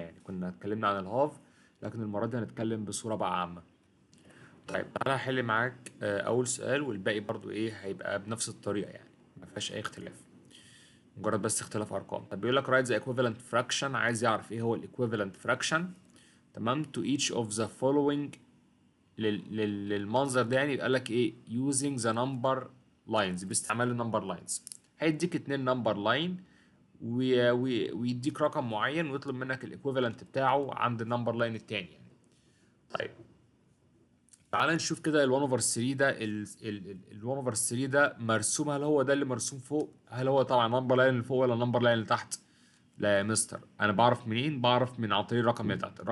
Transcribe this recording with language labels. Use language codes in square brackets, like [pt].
[ar] يعني كنا اتكلمنا عن الهاف، لكن المرة دي هنتكلم بصورة بقى عامة. طيب تعالى هحل معاك اول سؤال، والباقي برضو ايه هيبقى بنفس الطريقة، يعني ما فيهاش اي اختلاف، مجرد بس اختلاف ارقام. طب بيقول لك [en] write the equivalent fraction، [ar] عايز يعرف ايه هو ال equivalent fraction. تمام. [en] to each of the following، [ar] للمنظر ده يعني يبقى لك ايه [en] using the number lines، [ar] باستعمال النمبر lines. هيديك اتنين نمبر لاين ويديك رقم معين ويطلب منك الايكويفالنت بتاعه عند النمبر لاين التاني يعني. طيب تعال نشوف كده ال 1 over 3 ده، ال 1 over 3 ده مرسوم، هل هو ده اللي مرسوم فوق؟ هل هو طبعا نمبر لاين اللي فوق ولا نمبر لاين اللي تحت؟ لا يا مستر، انا بعرف منين؟ بعرف من عن طريق الرقم اللي تحت.